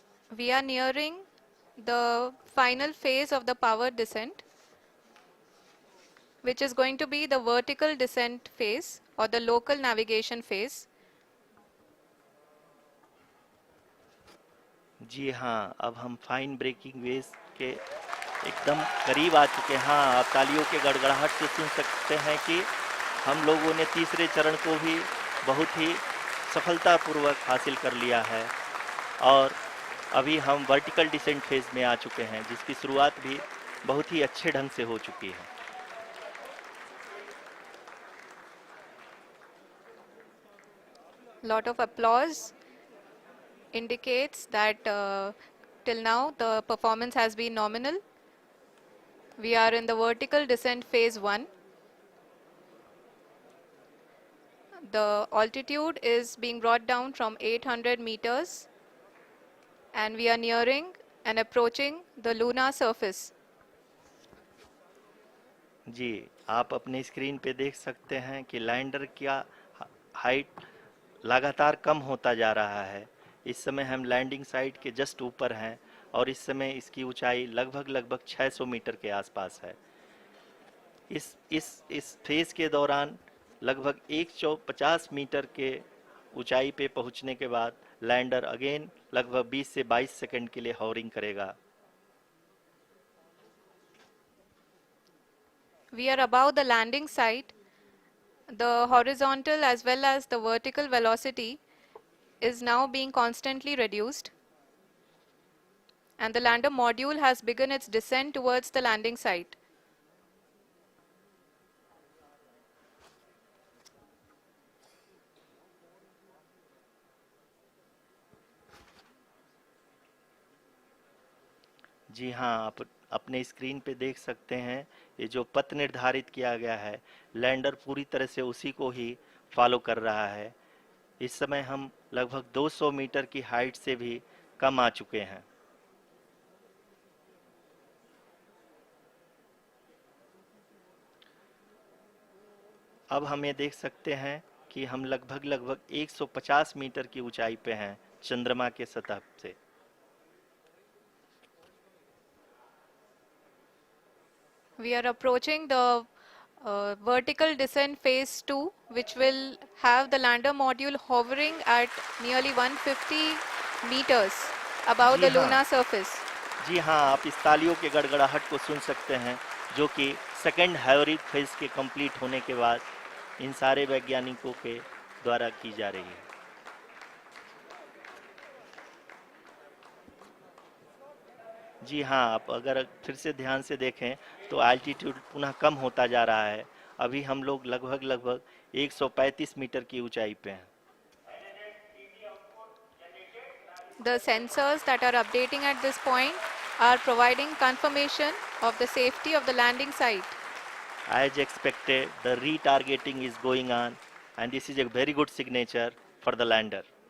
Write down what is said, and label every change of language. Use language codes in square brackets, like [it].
[en] We are nearing the final phase of the power descent, which is going to be the vertical descent phase or the local navigation phase. [hi] जी हाँ, अब हम fine breaking waves के एकदम करीब आ चुके हैं। हाँ, आप तालियों के गड़गड़ाहट से सुन सकते हैं कि हम लोगों ने तीसरे चरण को भी बहुत ही सफलतापूर्वक हासिल कर लिया है और अभी हम वर्टिकल डिसेंट फेज में आ चुके हैं, जिसकी शुरुआत भी बहुत ही अच्छे ढंग से हो चुकी है। [en] Lot of applause indicates that till now the performance has been nominal. We are in the vertical descent phase 1. The altitude is being brought down from 800 meters and we are nearing and approaching the lunar surface. [hi] जी, आप अपने screen पे देख सकते हैं कि lander का height लगातार कम होता जा रहा है। इस समय हम लैंडिंग साइट के जस्ट ऊपर हैं और इस समय इसकी ऊंचाई लगभग 600 मीटर के आसपास है। इस फेज के दौरान लगभग 150 मीटर के ऊंचाई पे पहुंचने के बाद लैंडर अगेन लगभग 20 से 22 सेकंड के लिए हॉवरिंग करेगा। [en] We are above the landing site. The horizontal as well as the vertical velocity is now being constantly reduced. And the lander module has begun its descent towards the landing site. [hi] जी हाँ, आप अपने screen पे देख सकते हैं ये जो पथ निर्धारित किया गया है, लैंडर पूरी तरह से उसी को ही फॉलो कर रहा है। इस समय हम लगभग 200 मीटर की हाइट से भी कम आ चुके हैं। अब हम ये देख सकते हैं कि हम लगभग 150 मीटर की ऊंचाई पे हैं चंद्रमा के सतह से। [en] We are approaching the vertical descent phase 2, which will have the lander module hovering at nearly 150 meters above [hi] ji [en] the [hi] हाँ, [en] lunar surface. [hi] जी हाँ, आप इस तालियों के गड़गड़ाहट को सुन सकते हैं, जो कि सेकंड हाइब्रिड फेज के कंप्लीट होने के बाद इन सारे वैज्ञानिकों के द्वारा की जा रही है। जी हाँ, आप अगर फिर से ध्यान से देखें तो एल्टीट्यूड पुनः कम होता जा रहा है। अभी हम लोग लगभग 135 मीटर की ऊंचाई पे हैं। [en] The sensors that are updating at this point are providing confirmation of the safety of the landing site. As expected, the retargeting is going on and this is a very good signature for the lander.